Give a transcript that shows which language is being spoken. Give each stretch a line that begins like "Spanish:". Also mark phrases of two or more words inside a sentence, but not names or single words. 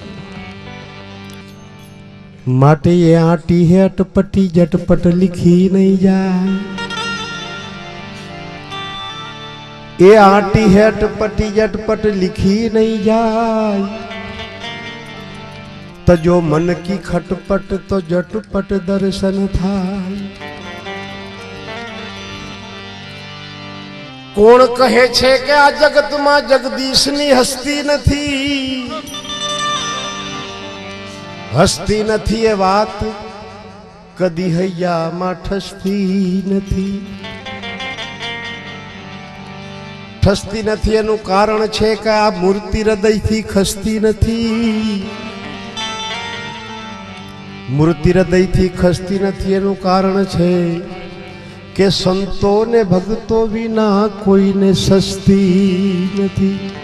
Hindi: माटे ये आटी है अटपटी झटपट लिखी नहीं जाए ये आटी है अटपटी झटपट लिखी नहीं जाए तो जो मन की खटपट तो झटपट दर्शन थाय
Gujarati: કોણ કહે છે કે આ જગત માં જગદીશની હસ્તી નથી હસ્તી નથી
Hindi: ये बात
Gujarati: કદી હૈયા માં ઠસતી નથી ઠસતી નથી એનું કારણ છે કે આ મૂર્તિ હૃદય થી ખસતી નથી મૂર્તિ હૃદય થી ખસતી નથી એનું કારણ છે કે સંતો ને ભગતો વિના કોઈ ને સસ્તી નથી